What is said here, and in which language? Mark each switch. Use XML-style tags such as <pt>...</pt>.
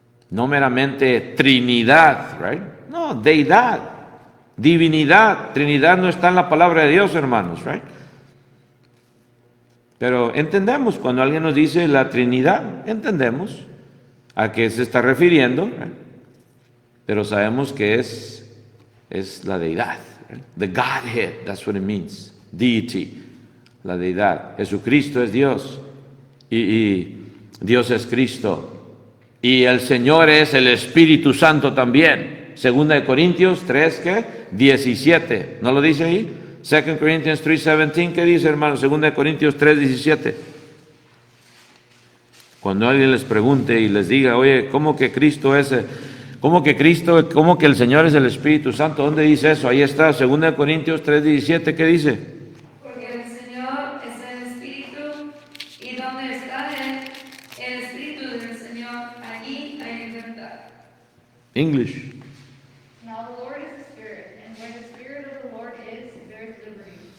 <es>No meramente Trinidad, right? No, deidad, divinidad. Trinidad no está en la palabra de Dios, hermanos, right? Pero entendemos cuando alguien nos dice la Trinidad, entendemos a qué se está refiriendo, right? Pero sabemos que es la deidad, right?</es> <en>The Godhead, that's what it means, deity,</en> <es>la deidad. Jesucristo es Dios y Dios es Cristo. Y el Señor es el Espíritu Santo también. Segunda de Corintios 3, ¿qué? 17. ¿No lo dice ahí? 2 Corinthians 3:17. ¿Qué dice, hermano? Segunda de Corintios 3:17. Cuando alguien les pregunte y les diga, oye, ¿cómo que Cristo es? ¿Cómo que el Señor es el Espíritu Santo? ¿Dónde dice eso? Ahí está, Segunda de Corintios 3:17. ¿Qué dice? Porque el Señor es el Espíritu, y donde está el Espíritu del Señor, allí hay libertad.</es> <en>English. Now the Lord is the Spirit, and where the Spirit of the Lord is, there is liberty.</en>